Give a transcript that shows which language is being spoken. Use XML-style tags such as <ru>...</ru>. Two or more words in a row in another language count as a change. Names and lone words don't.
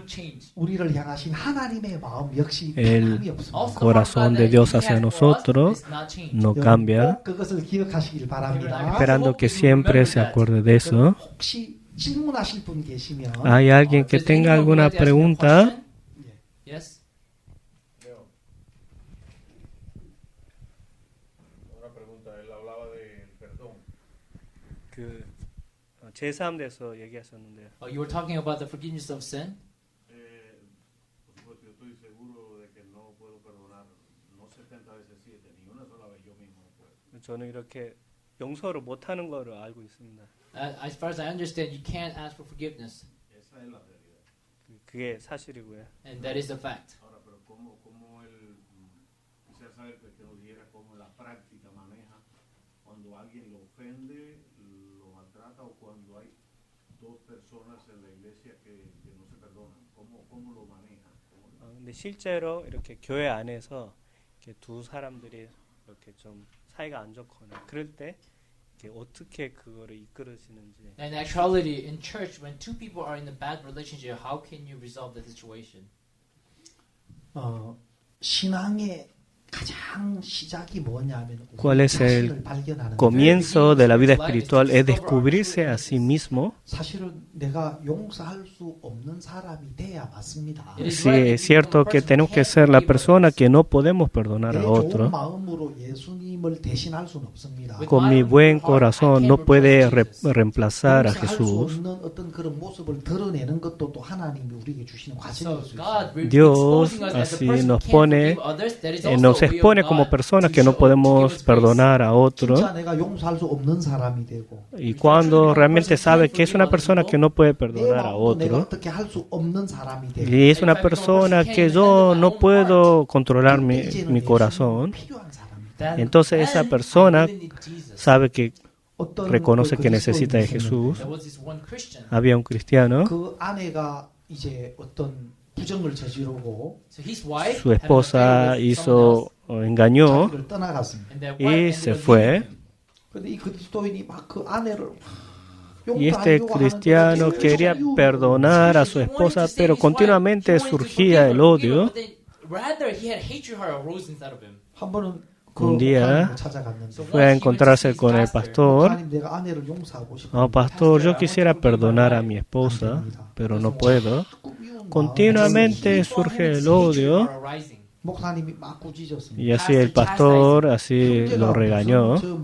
<es>El corazón de Dios hacia nosotros no cambia. Esperando que siempre se acuerde de eso. ¿Hay alguien que tenga alguna pregunta?</es> <ko>제3대에서 얘기하셨는데요.</ko> <en>You were talking about the forgiveness of sin?</en> <ko>저는 이렇게 용서를 못하는 거를 알고 있습니다.</ko> <en>As far as I understand, you can't ask for forgiveness.</en> <ko>그게 사실이고요.</ko> <en>And that is the fact.</en> <ko>근데 실제로 이렇게 교회 안에서 이렇게 두 사람들이 이렇게 좀 사이가 안 좋거나 그럴 때 이렇게 어떻게 그거를 이끌으시는지.</ko> <en>And actually, in church, when two people are in a bad relationship, how can you resolve the situation?</en> <ko>신앙의 가장 시작이 뭐냐면</ko> <es>¿Cuál es el comienzo de la vida espiritual? Es descubrirse a sí mismo.</es> <ko>사실은 내가 용서할 수 없는 사람이 돼야 맞습니다.</ko> <es>Sí, es cierto que tenemos que ser la persona que no podemos perdonar a otro.</es> <ko>마음으로 예수님을 대신할 수는 없습니다.</ko> <es>Con mi buen corazón no puede reemplazar a Jesús.</es> <ko>어떤 그런 모습을 드러내는 것도 또 하나님이 우리에게 주시는 과정일 수 있어요.</ko> <es>Dios así nos pone, nos expone como personas que no podemos perdonar a otros.</es> <ko>진짜 내가 용서할 수 없는 사람이 되고</ko> <es>Y cuando realmente sabe que es una persona que no puede perdonar a otro,</es> <ko>어떻게 할 수 없는 사람이 되고</ko> <es>y es una persona que yo no puedo controlar mi corazón, entonces esa persona sabe que reconoce que necesita de Jesús.</es> <en>There was this one Christian.</en> <es>Había un cristiano,</es> <ko>그 아내가 이제 어떤 부정을 저지르고</ko> <en>So his wife</en> <es>su esposa hizo, engañó</es> <ko>자기를 떠나갔습니다.</ko> <en>and their</en> <es>y</es> <en>wife</en> <es>se</es> <en>ended up</en> <es>fue.</es> <en>leaving him.</en> <ko>그런데 이 그리스도인이 막 그 아내를</ko> <es>Y este cristiano quería perdonar a su esposa, pero continuamente surgía el odio.</es> <ko>한 번은</ko> <es>Un día fue a encontrarse con el pastor. Oh, pastor, yo quisiera perdonar a mi esposa, pero no puedo. Continuamente surge el odio. Y así el pastor así lo regañó.</es>